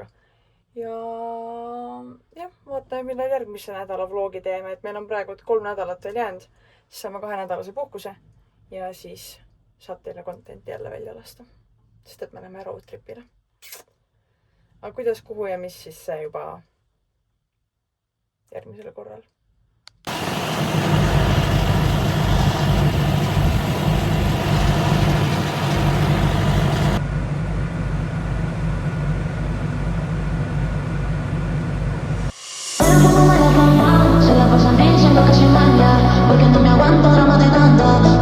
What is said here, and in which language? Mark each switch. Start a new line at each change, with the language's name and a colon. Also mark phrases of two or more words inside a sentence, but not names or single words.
Estonian: Ja jah, vaatame, millal järgmise nädala vlogi teeme, et meil on praegu 3 nädalat veel jäänud. Siis saame 2-nädalase puhkuse ja siis saab teile content'i jälle välja lasta. Sest et me läheme
English: road tripile.
Estonian: Aga kuidas, kuhu ja mis, siis see juba järgmisel korral.
Spanish: Se la pasan diciendo que sin maña, porque no me aguanto drama de nada.